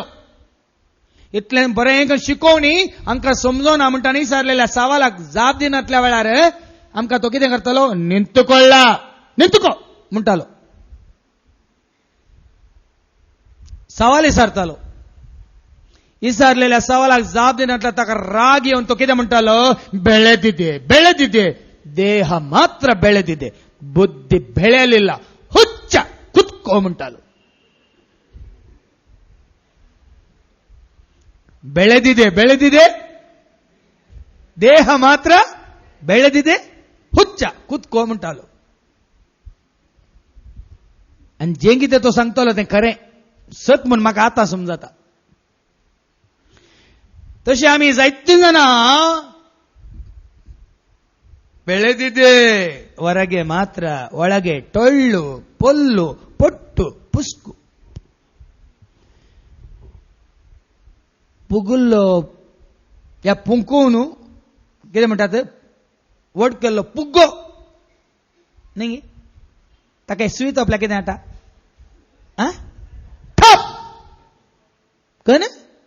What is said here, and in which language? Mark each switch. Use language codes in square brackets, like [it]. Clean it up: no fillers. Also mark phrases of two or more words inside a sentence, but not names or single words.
[kok] इतलें बरें शिकोवनी आमकां समजोना म्हणटा विचारलेल्या सवालाक जाप दिनातल्या वेळार आमकां तो कितें करतलो, निंतुको म्हणटालो. सवाल विचारतालो, विचारलेल्या सवालाक जाप दिनातल्या ताका राग येवन तो कितें म्हणटालो, [kn] ಬೆಳೆದಿದೆ ದೇಹ ಮಾತ್ರ ಬೆಳೆದಿದೆ, ಬುದ್ಧಿ ಬೆಳೆಯಲಿಲ್ಲ, ಹುಚ್ಚ ಕುತ್ಕೋ म्हणटालो. ಬೆಳೆದಿದೆ ದೇಹ ಮಾತ್ರ ಬೆಳೆದಿದೆ, ಹುಚ್ಚ ಕುತ್ಕೋ म्हणटालो. [kok] आनी जें कितें तो सांगतलो तें खरें सत म्हूण म्हाका आतां समजता. तशें आमी जायतीं जाणां [kn] ಬೆಳೆದಿದೆ ಹೊರಗೆ ಮಾತ್ರ, ಒಳಗೆ ಟೊಳ್ಳು ಪೊಲ್ಲು ಪೊಟ್ಟು ಪುಸ್ಕು. [kok] पुगुल्लो या पुंकून कितें म्हणटात, वड केल्लो पुग्गो न्ही, ताका सुई तोपल्यार कितें जाता, ठप कळ्ळें न्ही.